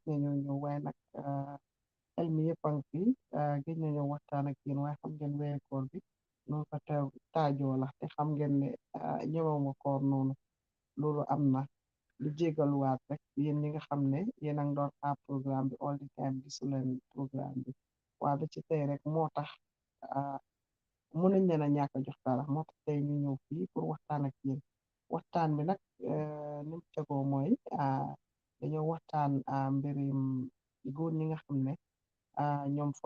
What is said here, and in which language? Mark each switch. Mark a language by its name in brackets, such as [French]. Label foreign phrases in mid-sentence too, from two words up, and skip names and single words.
[Wolof] nañoo ñëw waaye nag xel mi yëpp a ngi fi géej nañoo waxtaan ak yéen waaye xam ngeen weeri koor bi noonu ko teew taajoo la te xam ngeen ne ñëwaw nga koor noonu loolu am na lu jégaluwaat rek yéen ñi nga xam ne yéen a ngi doon xaar programme bi [English] all the time [Wolof] gisu leen programme bi waaw ba ci tey rek moo tax mënuñ leen a ñàkk a jox dara moo tax tey ñu ñëw fii pour waxtaan ak yéen waxtaan bi nag ni mu tegoo mooy dañoo waxtaan mbirim góor ñi nga xam ne ñoom foog